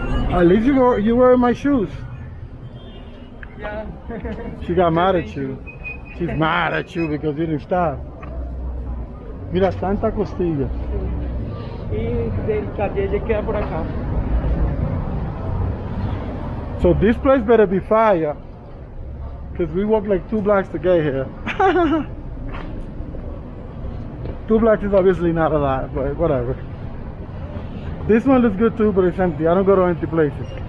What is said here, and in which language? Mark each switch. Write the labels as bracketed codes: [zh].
[en] At least you were in my shoes. Yeah. She got mad at you. She's mad at you because you didn't stop. [es] Mira, tanta costilla. Y del calle queda por acá. [en] So this place better be fire, because we walk like 2 blocks to get here. 2 blocks is obviously not a lot, but whatever. This one looks good too, but it's empty. I don't go to empty places.